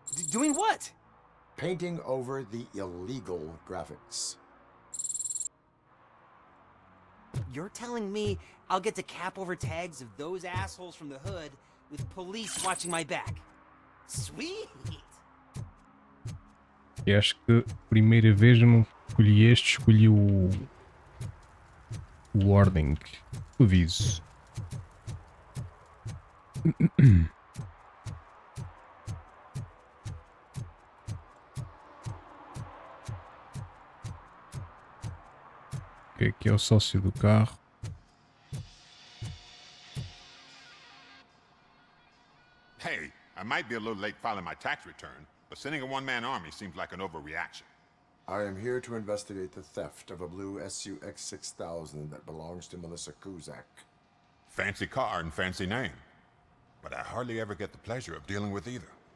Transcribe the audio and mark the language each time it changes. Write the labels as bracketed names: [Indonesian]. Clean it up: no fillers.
[English] Doing what? Painting over the illegal graphics. You're telling me I'll get to cap over tags of those assholes from the hood with police watching my back? Sweet! [Portuguese] E acho que primeira vez eu não escolhi este, escolhi o Warning. O aviso. Ok, aqui é o sócio do carro. [English] Hey, I might be a little late filing my tax return, but sending a one-man army seems like an overreaction. I am here to investigate the theft of a blue SUX 6000 that belongs to Melissa Kuzak. Fancy car and fancy name. But I hardly ever get the pleasure of dealing with either.